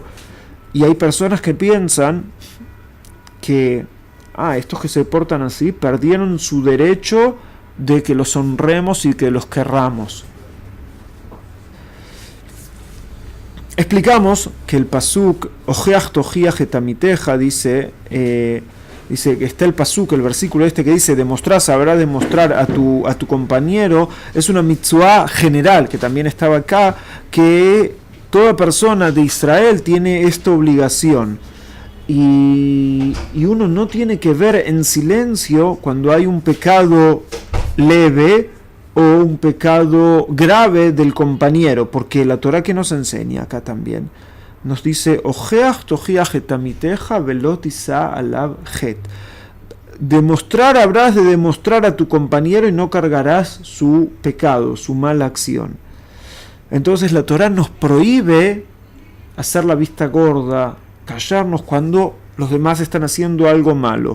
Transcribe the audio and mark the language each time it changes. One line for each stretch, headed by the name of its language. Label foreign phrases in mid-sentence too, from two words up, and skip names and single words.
Spanish: Y hay personas que piensan que estos que se portan así perdieron su derecho de que los honremos y que los querramos. Explicamos que el pasuk
Hebrew: הוכח תוכיח את עמיתך
Spanish: dice que está el pasuk, el versículo este que dice demostrar, sabrá demostrar a tu compañero, es una mitzvah general que también estaba acá, que toda persona de Israel tiene esta obligación y uno no tiene que ver en silencio cuando hay un pecado leve o un pecado grave del compañero, porque la Torah que nos enseña acá también nos dice
Hebrew: הוכח תוכיח את עמיתך ולא תשא עליו חטא.
Spanish: Habrás de demostrar a tu compañero y no cargarás su pecado, su mala acción. Entonces la Torah nos prohíbe hacer la vista gorda, callarnos cuando los demás están haciendo algo malo.